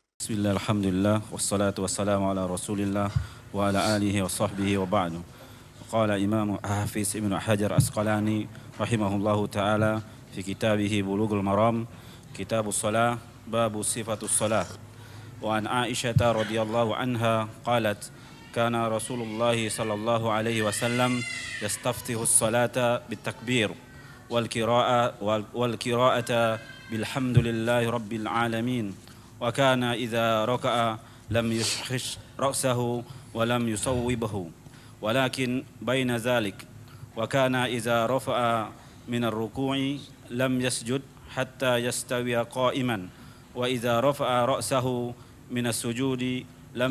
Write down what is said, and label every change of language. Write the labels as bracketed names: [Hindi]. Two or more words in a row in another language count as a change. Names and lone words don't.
[Arabic] بسم الله، الحمد لله، والصلاة والسلام على رسول الله وعلى آله وصحبه وبعد. قال الإمام الحافظ ابن حجر العسقلاني رحمه الله تعالى في كتابه بلوغ المرام، كتاب الصلاة، باب صفة الصلاة. وعن عائشة رضي الله عنها قالت كان رسول الله صلى الله عليه وسلم يستفتح الصلاة بالتكبير والقراءة بالحمد لله رب العالمين. وكان إذا ركع لم يشخص رأسه ولم يصوبه ولكن بين ذلك وكان إذا رفع من الركوع لم يسجد حتى يستوي قائما وإذا رفع رأسه من السجود لم